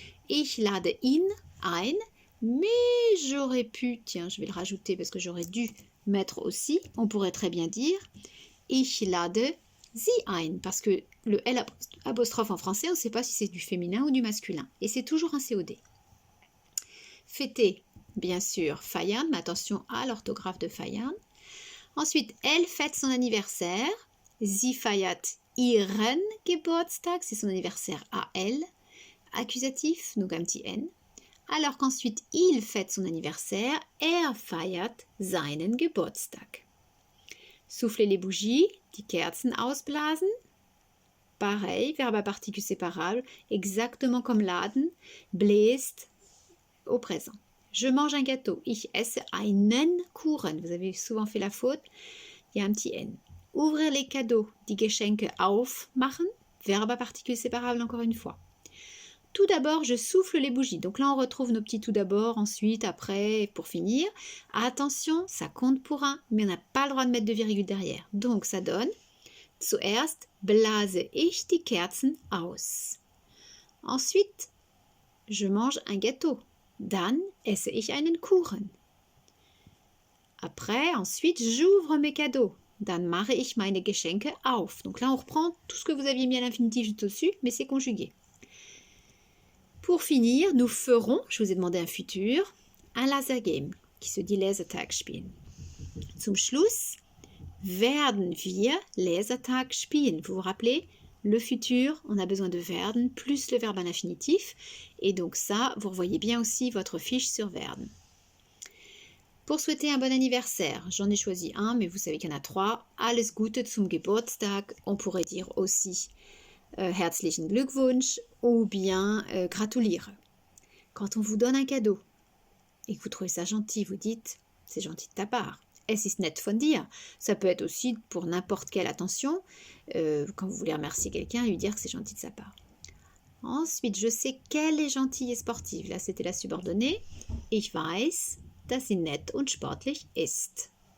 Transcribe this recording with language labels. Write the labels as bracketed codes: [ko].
[de] Ich lade ihn ein. [fr] Mais j'aurais pu, tiens, je vais le rajouter parce que j'aurais dû mettre aussi, on pourrait très bien dire [de] Ich lade sie ein, [fr] parce que le L apostrophe en français, on ne sait pas si c'est du féminin ou du masculin. Et c'est toujours un COD. Fêter, bien sûr, feiern, mais attention à l'orthographe de feiern. Ensuite, elle fête son anniversaire. [de] Sie feiert ihren Geburtstag, [fr] c'est son anniversaire à elle. Accusatif, donc un petit N. Alors qu'ensuite, il fête son anniversaire. [de] Feiert seinen Geburtstag. [fr] Souffler les bougies, [de] die Kerzen ausblasen. [fr] Pareil, verbe à particule séparable, exactement comme laden, bläst au présent. Je mange un gâteau. [de] Ich esse einen Kuchen. [fr] Vous avez souvent fait la faute. Il y a un petit N. Ouvrir les cadeaux. [de] Die Geschenke aufmachen. [fr] Verbe à particule séparable encore une fois. Tout d'abord, je souffle les bougies. Donc là, on retrouve nos petits tout d'abord, ensuite, après, pour finir. Attention, ça compte pour un, mais on n'a pas le droit de mettre de virgule derrière. Donc, ça donne [de] Zuerst blase ich die Kerzen aus. [fr] Ensuite, je mange un gâteau. [de] Dann esse ich einen Kuchen. [fr] Après, ensuite, j'ouvre mes cadeaux. [de] Dann mache ich meine Geschenke auf. [fr] Donc là, on reprend tout ce que vous aviez mis à l'infinitif juste au-dessus, mais c'est conjugué. Pour finir, nous ferons, je vous ai demandé un futur, un Lasergame, qui se dit [de] Lasertag spielen. Zum Schluss, werden wir Lasertag spielen. [fr] Vous vous rappelez, le futur, on a besoin de werden plus le verbe à l'infinitif. Et donc ça, vous revoyez bien aussi votre fiche sur werden. Pour souhaiter un bon anniversaire, j'en ai choisi un, mais vous savez qu'il y en a trois. [de] Alles Gute zum Geburtstag. [fr] On pourrait dire aussi [de] herzlichen Glückwunsch [fr] ou bien gratuliere. Quand on vous donne un cadeau et que vous trouvez ça gentil, vous dites c'est gentil de ta part. [de] Es ist nett von dir. [fr] Ça peut être aussi pour n'importe quelle attention, quand vous voulez remercier quelqu'un et lui dire que c'est gentil de sa part. Ensuite, je sais qu'elle est gentille et sportive. Là, c'était la subordonnée. [de] Ich weiß, dass sie nett und sportlich ist.